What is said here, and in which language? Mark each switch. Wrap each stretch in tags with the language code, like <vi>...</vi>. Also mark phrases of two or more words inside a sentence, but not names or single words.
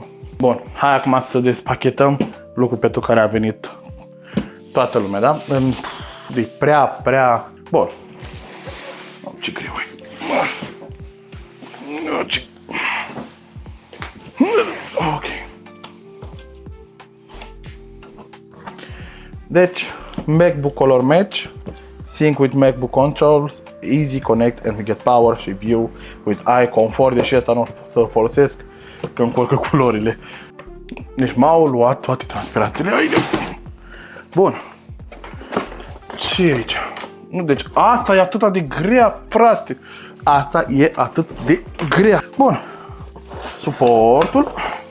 <ro>Bun, hai acum să despachetăm lucrul pentru care a venit toată lumea, da? E prea... Bun. Ce greu e. Ok. Deci,</ro> <en>MacBook Color Match, Sync with MacBook Controls, Easy Connect and get Power și View with Eye Comfort,</en> <ro>deși asta nu o să folosesc, că încurcă culorile. Deci m-au luat toate transpirațiile. Bun. Ce e aici? Nu, deci asta e atât de grea, frate. Asta e atât de grea. Bun.</ro>